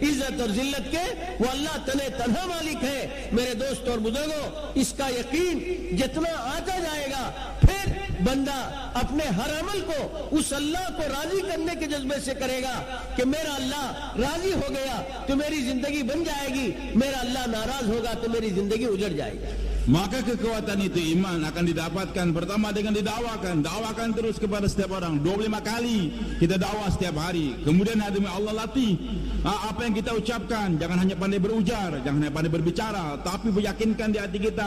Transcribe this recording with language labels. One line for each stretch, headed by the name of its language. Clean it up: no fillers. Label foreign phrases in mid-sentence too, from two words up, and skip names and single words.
Urdu: عزت اور ذلت کے وہ اللہ تنہا مالک ہے۔ میرے دوست اور بزرگوں اس کا یقین جتنا آتا جائے گا، پھر بندہ اپنے ہر عمل کو اس اللہ کو راضی کرنے کے جذبے سے کرے گا کہ میرا اللہ راضی ہو گیا تو میری زندگی بن جائے گی, میرا اللہ ناراض ہوگا تو میری زندگی اجڑ جائے گی.
Indonesian: Maka kekuatan itu iman akan didapatkan pertama dengan dakwakan terus kepada setiap orang. 25 kali kita dakwah setiap hari. Kemudian Allah latih apa yang kita ucapkan, jangan hanya pandai berujar, jangan hanya pandai berbicara, tapi meyakinkan di hati kita.